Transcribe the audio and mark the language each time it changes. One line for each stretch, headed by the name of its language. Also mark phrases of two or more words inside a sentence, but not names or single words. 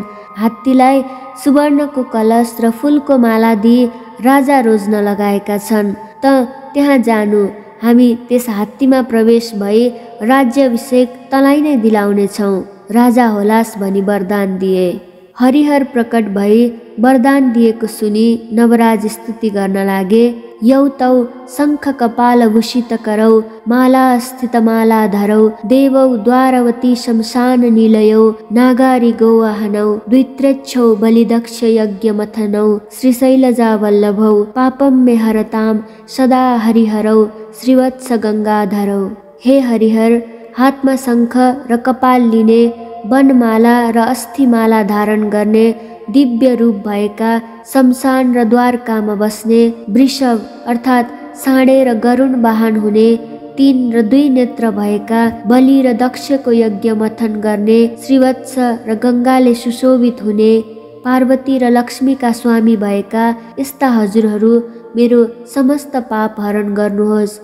Nepali: हात्तीलाई सुवर्णको कलश र फुलको माला दिई राजा रोज्न लगाएका छन्। त त्यहाँ जानु, हामी त्यस हात्तीमा प्रवेश भई राज्याभिषेक तँलाई नै दिलाउनेछौँ, राजा होलास् भनी वरदान दिए। हरिहर प्रकट भई वरदान दिएको सुनि नवराज स्तुति गर्न लागे।
Sanskrit: यौ तौ शङ्ख कपाल भूषित करौ, माला स्थित माला धरौ, देवौ द्वारवती शमशान निलयौ, नागारी गौवाहनौ, द्वित्रेच्छौ बलिदक्ष यज्ञ मथनौ, श्रीशैलजा वल्लभौ, पापम मे हरताम सदा हरिहरौ, श्रीवत्स गङ्गाधरौ।
Nepali: हे हरिहर, हातमा शङ्ख र कपाल लिने, वनमाला र अस्थिमाला धारण गर्ने, दिव्य रूप भएका, शमशान र द्वारकामा बस्ने, वृषभ अर्थात् साँडे र गरुड वाहन हुने, 3 र 2 नेत्र भएका, बलि र दक्षको यज्ञ मथन गर्ने, श्रीवत्स र गङ्गाले सुशोभित हुने, पार्वती र लक्ष्मीका स्वामी भएका यस्ता हजुरहरू मेरो समस्त पाप हरण गर्नुहोस्।